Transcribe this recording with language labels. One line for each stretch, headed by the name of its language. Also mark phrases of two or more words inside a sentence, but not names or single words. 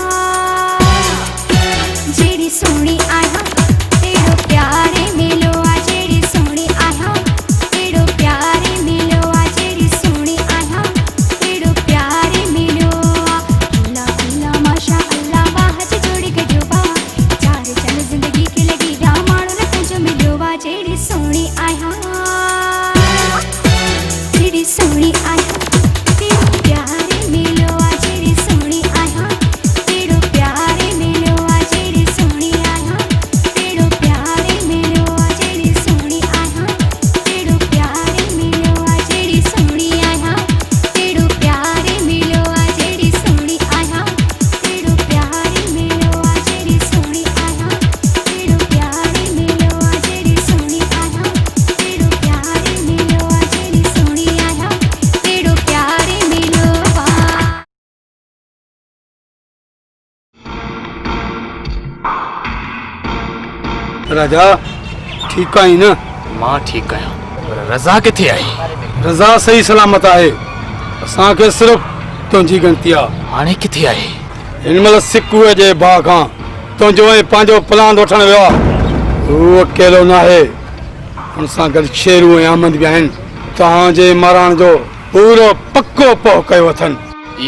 Sindhi: जहिड़ी सोहणी आहियां तेड़ो प्यारे मिलो आ जहिड़ी सोहणी आहियां तेड़ो प्यारे मिलो आ जहिड़ी सोहणी आहियां तेड़ो प्यारे मिलो आ
Arabic: الله الله ما شاء الله
Sindhi: वाह जोड़ी गजो बा चार चल जिंदगी के लगी या माण्हू न तुंहिंजो मिलियो आ जहिड़ी सोहणी आहियां जहिड़ी सोहणी आहियां तेड़ो प्यारे मिलो आ जहिड़ी सोहणी आहियां तेड़ो प्यारे मिलो आ जहिड़ी सोहणी आहियां तेड़ो प्यारे मिलो आ जहिड़ी सोहणी आहियां तेड़ो प्यारे मिलो आ जहिड़ी सोहणी आहियां तेड़ो प्यारे मिलो आ जहिड़ी सोहणी आहियां तेड़ो प्यारे मिलो आ जहिड़ी सोहणी आहियां तेड़ो प्यारे मिलो आ जहिड़ी सोहणी आहियां तेड़ो प्यारे मिलो आ जहिड़ी सोहणी आहियां तेड़ो प्यारे मिलो आ राजा ठीक आई न? मां ठीक आहियां पर रज़ा किथे आई? रज़ा सही सलामत आहे असांखे सिर्फ़ तुंहिंजी गणती आहे हाणे किथे आहे? हिन महिल सिकुअ जे भाउ खां तुंहिंजो ऐं पंहिंजो प्लान वठण वियो आहे हू अकेलो न आहे हुन सां गॾु शेरू ऐं अहमद बि आहिनि तव्हांजे मारण जो पूरो पको पो कयो अथनि